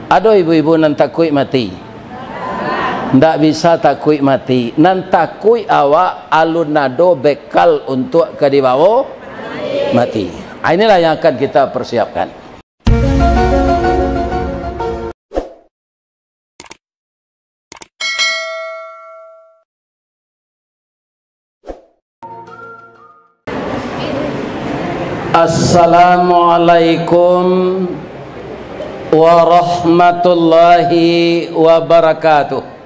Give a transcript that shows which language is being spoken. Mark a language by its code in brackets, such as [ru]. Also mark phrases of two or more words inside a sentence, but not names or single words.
[min] Ada ibu-ibu nan takut mati? Ndak bisa takut mati. Nan takut awak alun nado bekal untuk ke dibawa mati. [id] Inilah yang akan kita persiapkan. [ar] Assalamualaikum warahmatullahi wabarakatuh.